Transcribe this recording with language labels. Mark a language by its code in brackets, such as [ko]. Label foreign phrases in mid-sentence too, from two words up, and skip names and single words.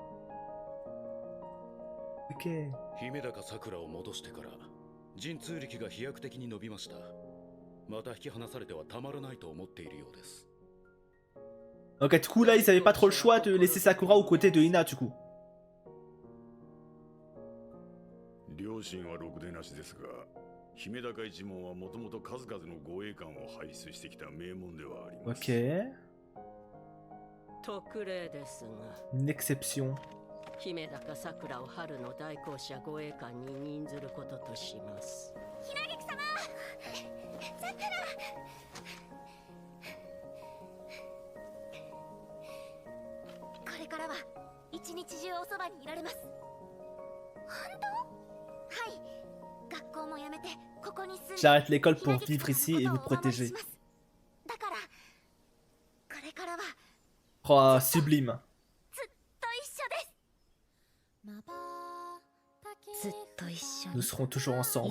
[fr] Ok. Ok du coup là ils avaient pas trop le choix de laisser Sakura aux côtés de Hina du coup. [ja] 両親はろくでなしですが、姫高一門はもともと数々の護衛官を輩出してきた名門ではあります。 [fr] Ok. [ja] 特例ですが。 [fr] Une exception. [ja] 姫高桜を春の代行者護衛官に任ずることとします。ひなぎく様、桜。これからは一日中おそばにいられます。本当？ [fr] J'arrête l'école pour vivre ici et vous protéger. Oh, sublime. Nous serons toujours ensemble.